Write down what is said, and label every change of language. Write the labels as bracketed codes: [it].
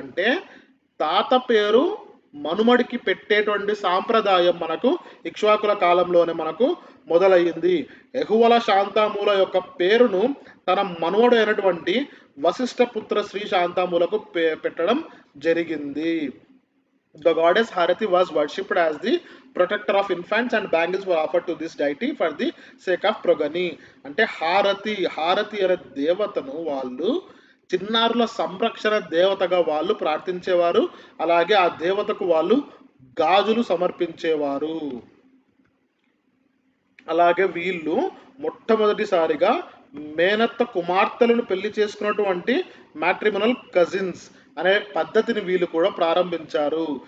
[te] అంటే తాత పేరు మనుమడికి పెట్టేటువంటి సాంప్రదాయం మనకు ఇక్ష్వాకుల కాలంలోనే మనకు మొదలయ్యింది. ఎహువల శాంతామూల యొక్క పేరును తన మనుమడు అయినటువంటి వశిష్ఠపుత్ర శ్రీ శాంతామూలకు పెట్టడం జరిగింది. [en] The goddess Harati was worshipped as the protector of infants and bangles were offered to this deity for the sake of progeny. [te] అంటే హారతి అనే దేవతను వాళ్ళు చిన్నారుల సంరక్షణ దేవతగా వాళ్ళు ప్రార్థించేవారు. అలాగే ఆ దేవతకు వాళ్ళు గాజులు సమర్పించేవారు. అలాగే వీళ్ళు మొట్టమొదటిసారిగా మేనత్త కుమార్తెలను పెళ్లి చేసుకున్నటువంటి మ్యాట్రిమోనల్ కజిన్స్ అనే పద్ధతిని వీళ్ళు కూడా ప్రారంభించారు.